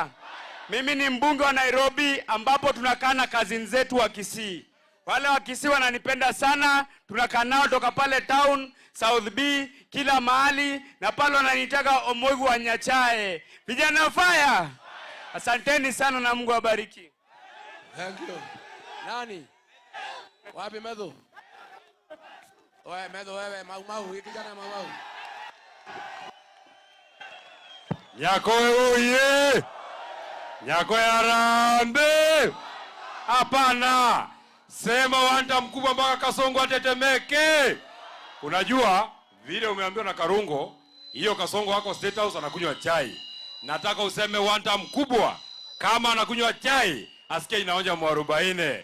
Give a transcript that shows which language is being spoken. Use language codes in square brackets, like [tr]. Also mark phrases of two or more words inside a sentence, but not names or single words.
[sw] Mimi ni mbunge wa Nairobi ambapo tunakaa na cousins zetu wa Kisii. Wale wa Kisii wananipenda sana, tunakaa nao toka pale town, South B, kila mahali, na pale wananitaka Omoigu wa Nyachae. Vijana fire! Asanteni sana na Mungu awabariki. [en] Thank you. [sw] Nani? Wapi Medho? Oye Medho wewe, mau hiki kijana mau. Nyakoe oye! Nyakoe harambe! Hapana! Sema wanta mkubwa mpaka Kasongo atetemeke. Unajua vile umeambiwa na Karungo, hiyo Kasongo wako State House anakunywa chai. Nataka useme wanta mkubwa kama anakunywa chai, asikie inaonja mwarobaini.